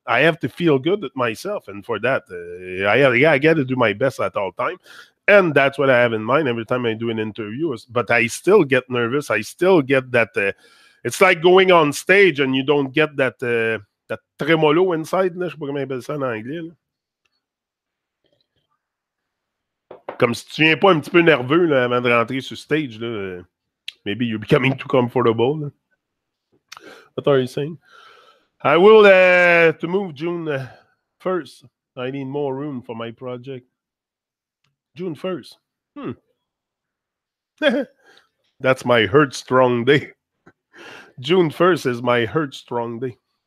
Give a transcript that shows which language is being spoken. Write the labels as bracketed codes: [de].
[en] I have to feel good with myself. And for that, I got to do my best at all time. And that's what I have in mind every time I do an interview. But I still get nervous. I still get that. It's like going on stage and you don't get that tremolo inside. [fr] Là, je sais pas comment on appelle ça en anglais. Là. Comme si tu viens pas un petit peu nerveux là, avant de rentrer sur stage. Là. [en] Maybe you're becoming too comfortable. Là. What are you saying? I will to move June 1st. I need more room for my project. June 1st. That's my Hurt Strong Day. June 1st is my Hurt Strong Day.